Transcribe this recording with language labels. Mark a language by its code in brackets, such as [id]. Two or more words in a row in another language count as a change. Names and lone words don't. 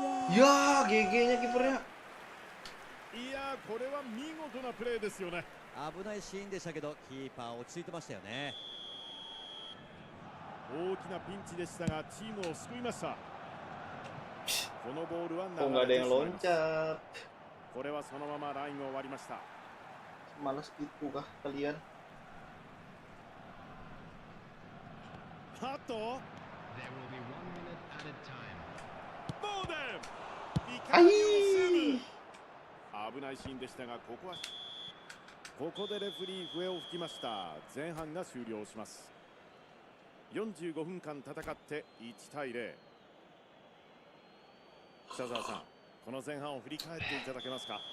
[id] ya GG-nya kipernya. [ja] いやー、これは見事なプレーですよね。危ないシーンでしたけど、キーパー落ち着いてましたよね。大きなピンチでしたがチームを救いました。このボールは [id] Kok nggak ada [ja] 流れ [id] yang [ja] てしまいます。 [id] loncat? [ja] これはそのままラインを割りました。 [id] Malas gitu kah kalian? [ja] ハット [en] There will be 1 minute added time. [ja] ボーデン、いかにもセーブ。危ないシーンでしたが、ここでレフェリー笛を吹きました。前半が終了します。45分間戦って1対0。北澤さん、この前半を振り返っていただけますか。